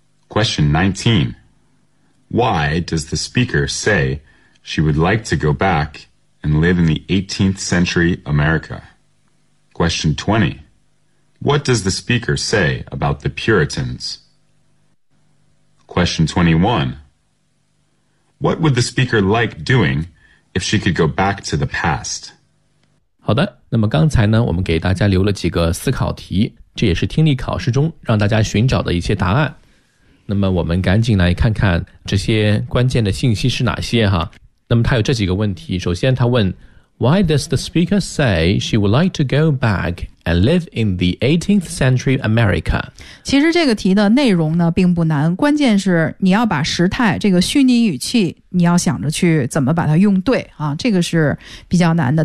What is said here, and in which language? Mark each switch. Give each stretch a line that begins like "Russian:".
English: Question 19. Why does the speaker say she would like to go back and live in the 18th century America? Question 20. What does the speaker say about the Puritans? Question 21. What would the speaker like doing if she could go back to the past?
Chinese: 好的，那么刚才呢，我们给大家留了几个思考题，这也是听力考试中让大家寻找的一些答案。那么我们赶紧来看看这些关键的信息是哪些哈。那么他有这几个问题，首先他问
English: Why does the speaker say she would like to go back and live in the 18th century America?
Chinese: 其实这个题的内容呢并不难，关键是你要把时态这个虚拟语气你要想着去怎么把它用对啊，这个是比较难的。